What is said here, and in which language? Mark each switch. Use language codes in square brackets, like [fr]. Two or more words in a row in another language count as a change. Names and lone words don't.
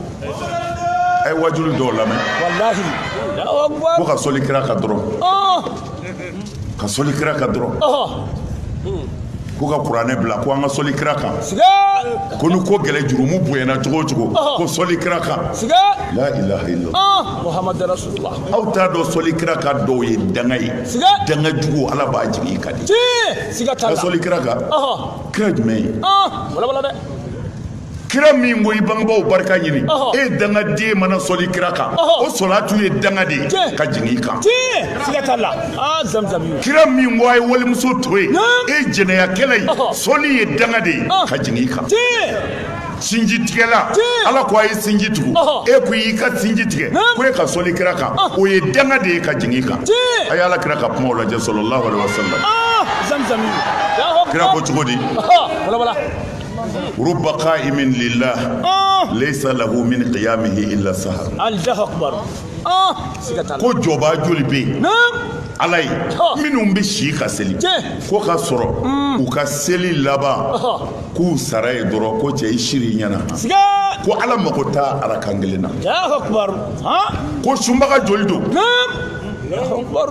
[bm] a ye wajulu dɔw lamɛn [ar] والله الله أكبر [bm] ko ka sɔli kira kan dɔrɔn ka sɔli kira kan dɔrɔn ko ka kuranɛ bila ko an ka sɔli kira kan ko ni ko gɛlɛ jurumu bonyana cogo o cogo ko sɔli kira kan [ar] لا إله إلا الله محمد رسول الله [bm] aw t'a dɔn sɔli kira kan dɔw ye danga ye danga jugu ala b'a jigin i ka di siga t'a la ka sɔli kira kan kira jumɛn ye wala wala dɛ kira min ko i bangebaaw barika ɲini e dangaden mana sɔli kira kan o sɔlatu ye danga de ye ka jigin i kan siga t'a la zamzam yu kira min ko a ye walimuso to ye e jɛnɛya kɛlɛ ye sɔli ye danga de ye ka jigin i kan sinji tigɛla ala ko a ye sinji tugu e ko y'i ka sinji tigɛ ko e ka sɔli kira kan o ye danga de ye ka jigin i kan a ye ala kira ka kumaw lajɛ [ar] صلى الله عليه وسلم [bm] zamzam yu kira ko cogo di wala wala [ar] رب قائم لله ليس له من قيامه إلا سهر الله أكبر [bm] ko jɔba joli bɛ yen ala ye minnu bɛ si ka seli ko ka sɔrɔ u ka seli laban k'u sara ye dɔrɔn ko cɛ i siri ɲɛna ko ala mago t'a arakan kelen na [ar] الله أكبر [bm] ko sunbaga joli don